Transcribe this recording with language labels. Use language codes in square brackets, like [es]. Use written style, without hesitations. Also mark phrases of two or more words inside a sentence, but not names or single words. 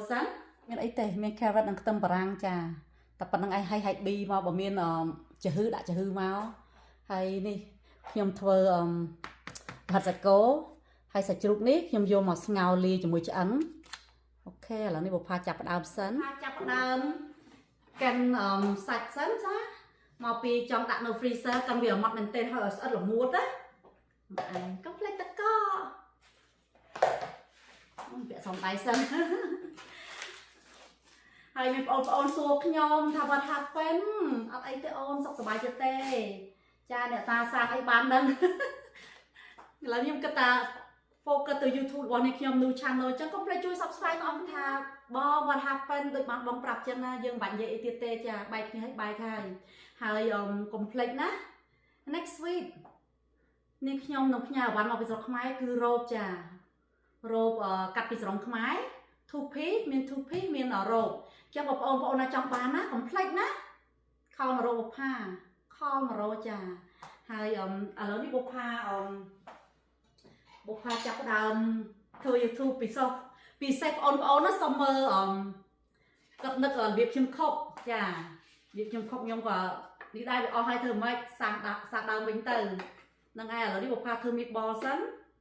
[km] សិនមានអីទេមាន carrot និងខ្ទឹមបារាំងចាតែប៉ុណ្្នឹងឯងហើយហាច់ B មកបើមានចំហឺដាក់ចំហឺមកហើយនេះខ្ញុំធ្វើប្រហិតសាច់គោហើយសាច់ជ្រូកនេះខ្ញុំយកមកស្ងោរលាយជាមួយឆ្អឹងអូខេឥឡូវនេះបុផាចាប់ផ្ដើមសិនចាប់ផ្ដើមកិនសាច់សិនចាមកពីចង់ដាក់នៅ freezer កិនវាម៉ត់មែនទែនហើយឲ្យស្អិតល្មួតណាកុំភ្លេចទឹកកក ពាក់សំដៃសិនហើយមានបងប្អូនសួរខ្ញុំថា [en] what happen [km] អត់អីទេអូនសុខសប្បាយចិត្តទេចាអ្នកតាសាអីបាន ដឹងឥឡូវខ្ញុំគិតថា focus ទៅ YouTube របស់នេះខ្ញុំ [en] new channel [km] អញ្ចឹងកុំភ្លេចជួយ subscribe បងថាបង [en] what happen [km] ដូចបានបងប្រាប់ចឹងណាយើងមិនបាច់និយាយអីទៀតទេចាបែកគ្នាឲ្យបែកហើយកុំភ្លេចណា [en] next week [km] នេះខ្ញុំនឹងផ្ញើអវ៉ាន់មកពីស្រុកខ្មែរគឺរ៉ូបចារ៉ូបកាត់ពីស្រុកខ្មែរ [en] two piece [km] មាន [en] two piece [km] មានរ៉ូបអញ្ចឹងបងប្អូនណាចង់បានណាកុំភ្លេចណាខលមករ៉ូបផាខលមករ៉ូចាហើយឥឡូវនេះបុផា ចាប់ដើមធ្វើ YouTube ពីសេះបងប្អូនណាសុំមើលគាត់នឹករបៀបខ្ញុំខុបចារបៀបខ្ញុំខុបខ្ញុំក៏នេះដែរវាអស់ហើយធ្វើម៉េចសាកដើមវិញទៅហ្នឹងហើយឥឡូវនេះបុផាធ្វើ meatball សិន